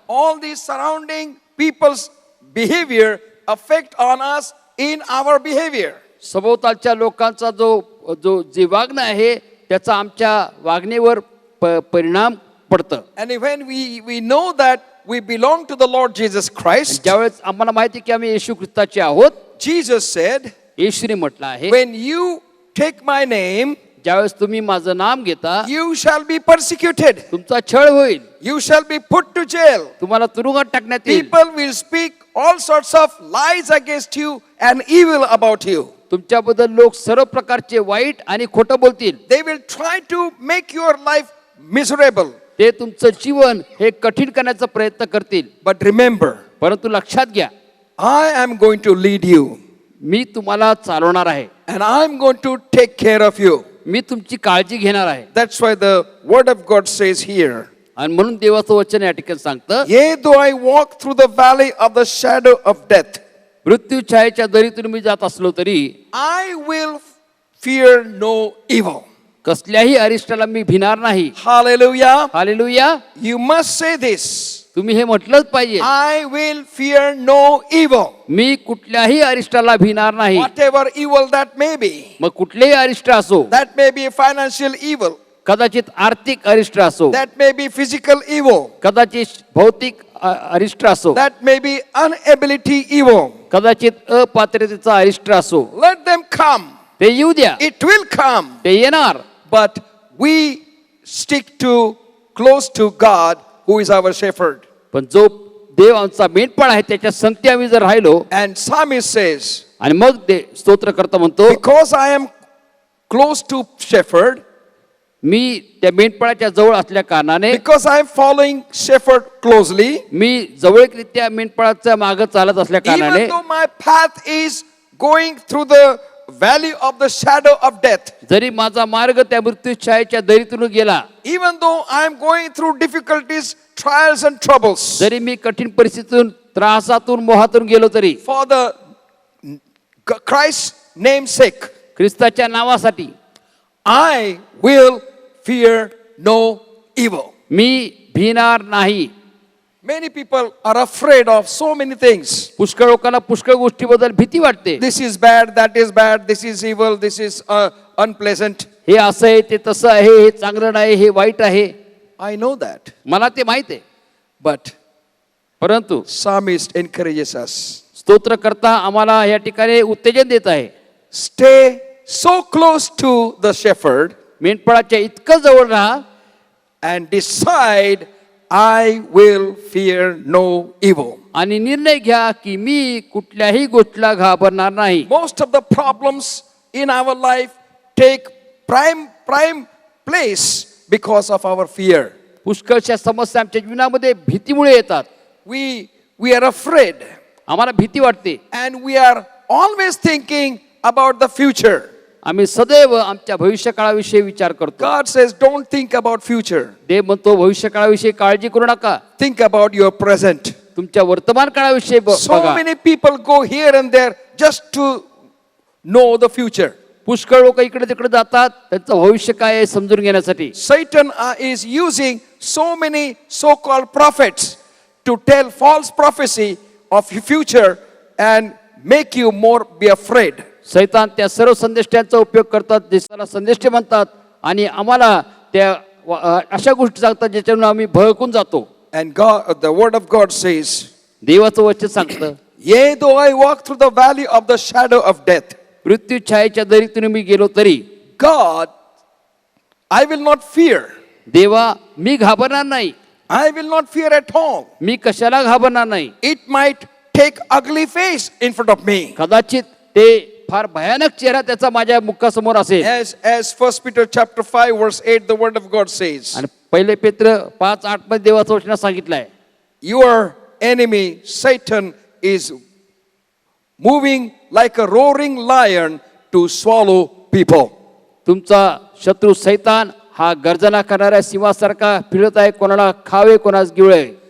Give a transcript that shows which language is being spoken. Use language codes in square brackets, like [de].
[en] All these surrounding people's behavior affect on us in our behavior. [mr] सभोवतालच्या लोकांचा जे वागणं आहे त्याचा आमच्या वागणीवर परिणाम पडतं. [en] And when we know that we belong to the Lord Jesus Christ, [mr] ज्यावेळेस आम्हाला माहिती की आम्ही येशू ख्रिस्ताचे आहोत, [en] Jesus said, [mr] येशूने म्हटलं आहे, [en] when you take my name, [mr] ज्यावेळेस तुम्ही माझं नाम घेता [en] you shall be persecuted. [mr] तुमचा छळ होईल, [en] You shall be put to jail. [mr] तुम्हाला तुरुंगात टाकण्यात येईल, [en] People will speak all sorts of lies against you and evil about you. [mr] तुमच्याबद्दल लोक सर्व प्रकारचे वाईट आणि खोटं बोलतील. [en] They will try to make your life miserable. [mr] ते तुमचं जीवन हे कठीण करण्याचा प्रयत्न करतील. [en] But remember, [mr] परंतु लक्षात घ्या, [en] I am going to lead you [mr] मी तुम्हाला चालवणार आहे, [en] and I am going to take care of you. [mr] मी तुमची काळजी घेणार आहे. [en] That's why the word of God says here, [mr] आणि म्हणून देवाचं वचन या ठिकाणी सांगतं, [en] Yea, though I walk through the valley of the shadow of death, [mr] मृत्यू छायेच्या दरीतून मी जात असलो तरी [en] I will fear no evil. [mr] कसल्याही अरिष्टाला मी भिणार नाही. [en] Hallelujah. [mr] Hallelujah. [en] You must say this. [mr] तुम्ही हे म्हटलंच पाहिजे. [en] I will fear no evil. [mr] मी कुठल्याही अरिष्टाला भिणार नाही. [en] Whatever evil that may be. [mr] मग कुठलेही अरिष्ट असो, [en] That may be financial evil. [mr] कदाचित आर्थिक अरिष्ट असो, [en] That may be physical evil. [mr] कदाचित भौतिक अरिष्ट असो, [en] That may be inability evil. [mr] कदाचित अपात्रतेचा अरिष्ट असो, [en] Let them come. [mr] ते येऊ द्या, [en] It will come. [mr] ते येणार. [en] But we stick to close to God, who is our shepherd. [mr] पण जो देव आमचा मेंढपाळ आहे त्याच्या संगती आम्ही जर राहिलो, [en] And psalmist says, [mr] आणि मग ते स्तोत्रकर्ता म्हणतो, [en] because I am close to shepherd, [mr] मी त्या मेंढपाळाच्या जवळ असल्या कारणाने, [en] because I am following shepherd closely, [mr] मी जवळरित्या मेंढपाळाच्या मागे चालत असल्या कारणाने, [en] even though my path is going through the valley of the shadow of death, [mr] जरी माझा मार्ग त्या मृत्यूछायेच्या दरीतून गेला, [en] even though I am going through difficulties, trials and troubles, [mr] जरी मी कठीण परिस्थितीतून, त्रासातून, मोहातून गेलो तरी, [en] for the Christ's name's sake, [mr] ख्रिस्ताच्या नावासाठी [en] I will fear no evil. [mr] मी भिणार नाही. [en] Many people are afraid of so many things. [mr] पुष्कळ लोकांना पुष्कळ गोष्टीबद्दल भीती वाटते. [en] This is bad, that is bad, this is evil, this is unpleasant. [mr] हे असं आहे, ते तसं आहे, हे चांगलं नाही, हे वाईट आहे. [en] I know that. [mr] मला ते माहित आहे. [en] But [mr] परंतु [en] psalmist encourages us. [mr] स्तोत्रकर्ता आम्हाला या ठिकाणी उत्तेजन देत आहे. [en] Stay so close to the shepherd [mr] मेंढपाळाच्या इतकं जवळ राहा [en] and decide, I will fear no evil. [mr] आणि निर्णय घ्या की मी कुठल्याही गोष्टीला घाबरणार नाही. [en] Most of the problems in our life take prime place because of our fear. [mr] पुष्कळशा समस्या आमच्या जीवनामध्ये भीतीमुळे येतात. [en] We are afraid [mr] आम्हाला भीती वाटते. [en] and we are always thinking about the future. [mr] आम्ही सदैव आमच्या भविष्यकाळाविषयी विचार करतो. [en] God says, don't think about future. [mr] देव म्हणतो भविष्यकाळाविषयी काळजी करू नका, [en] Think about your present. [mr] तुमच्या वर्तमान काळाविषयी [en] So [mr] बघा. [en] many people go here and there just to know the future. [mr] पुष्कळ लोक इकडे तिकडे जातात त्यांचं भविष्य काय आहे समजून घेण्यासाठी. [en] Satan is using so many so-called prophets to tell false prophecy of future and make you more be afraid. [mr] सैतान त्या सर्व संदेष्ट्यांचा उपयोग करतात, जे त्याला संदेष्टे म्हणतात, आणि आम्हाला त्या अशा गोष्टी सांगतात ज्याच्यातून आम्ही भडकून जातो. [en] And God, the word of God says, [mr] देवाचं वचन सांगतं, [en] yea, though I walk through the valley of the shadow of death, [mr] मृत्यू छायेच्या दरीतून मी गेलो तरी, [en] God, I will not fear. [mr] देवा मी घाबरणार नाही. [en] I will not fear at all. [mr] मी कशाला घाबरणार नाही. [en] It might take ugly face in front of me. [mr] कदाचित ते फार भयानक चेहरा त्याचा माझ्या मुखासमोर असेल. [en] As 1 Peter chapter 5 verse 8, the word of God says, [mr] आणि पहिले पेत्र 5:8 मध्ये देवाचं वचन सांगितलंय, [en] your enemy Satan is moving like a roaring lion to swallow people. [mr] तुमचा शत्रू सैतान हा गर्जना करणाऱ्या सिंहासारखा फिरत आहे, कोणाला खावे कोणास गिळे.